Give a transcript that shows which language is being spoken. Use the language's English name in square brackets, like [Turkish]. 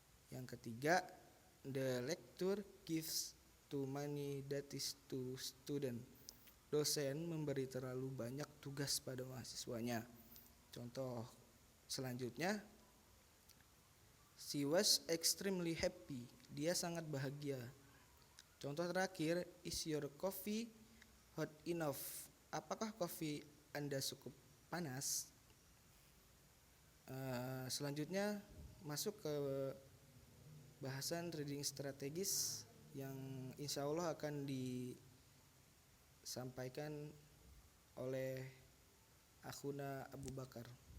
[Indonesian] Yang ketiga, [English] the lecturer gives too many duties to student. [Indonesian] Dosen memberi terlalu banyak tugas pada mahasiswanya. Contoh selanjutnya, [English] she was extremely happy. [Indonesian] Dia sangat bahagia. Contoh terakhir, [English] is your coffee hot enough? [Indonesian] Apakah kopi Anda cukup panas? Selanjutnya masuk ke bahasan reading strategis yang insya Allah akan disampaikan oleh Akhuna Abu Bakar.